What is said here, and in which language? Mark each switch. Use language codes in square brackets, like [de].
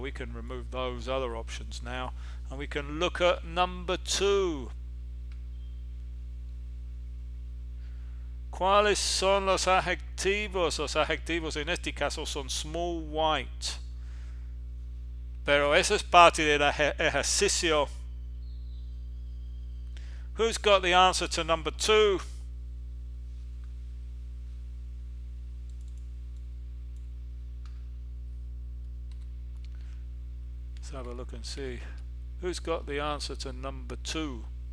[en] We can remove those other options now, and we can look at number 2. [es] ¿Cuáles son los adjetivos? Los adjetivos en este caso son small white, pero eso es parte del ejercicio. [en] Who's got the answer to number 2? Let's have a look and see. Who's got the answer to number 2?